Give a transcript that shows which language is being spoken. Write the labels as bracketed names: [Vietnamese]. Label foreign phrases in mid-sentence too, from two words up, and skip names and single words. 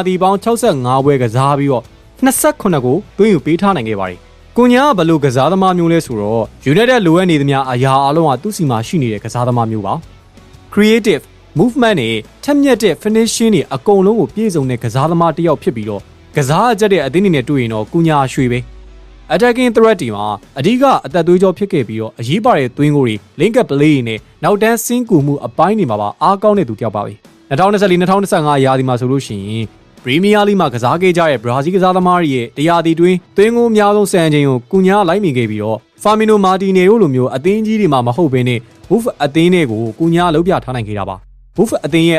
[Burmese] ဒီပေါင်း65ပွဲကစားပြီးတော့29ကိုသွင်းယူပေးထားနိုင်ခဲ့ပါတယ်ကိုညာကဘလို့ကစားသမားမျိုးလဲဆိုတော့ United လိုအပ်နေသမျှအရာအလုံးကသူ့စီမှာရှိနေတဲ့ကစားသမားမျိုးပါ [English] Creative movement [Burmese] နဲ့ထက်မြက်တဲ့ finishing တွေအကုန်လုံးကိုပြည့်စုံတဲ့ကစားသမားတစ်ယောက်ဖြစ်ပြီးတော့ကစားအကျက်တဲ့အသင်းတွေနဲ့တွေ့ရင်တော့ကိုညာရွှေပဲ attacking threat တွေမှာအဓိကအသက်သွေးကြောဖြစ်ခဲ့ပြီးတော့အရေးပါတဲ့သွင်းကိုတွေ [English] link up play [Burmese] တွေနဲ့နောက်တန်းဆင်းကူမှုအပိုင်းတွေမှာပါအားကောင်းတဲ့သူတစ်ယောက်ပါပဲ2024-2025ရာသီမှာဆိုလို့ရှိရင်ပရီးမီးယားလိမှာကစားခဲ့ကြတဲ့ဘရာဇီးကစားသမားတွေရဲ့တရားသီတွင်းသွ င်းကိုအများဆုံးစံချိန်ကိုကူညာလိုက်မိခဲ့ပြီးတော့ဖာမီနိုမာတီနေတို့လိုမျိုးအသင်းကြီးတွေမှာမဟုတ်ဘဲနဲ့ဘူဖ်အသင်းတွေကိုကူညာလှုပ်ပြထားနိုင်ခဲ့တာပါဘူဖ်အသင်းရဲ့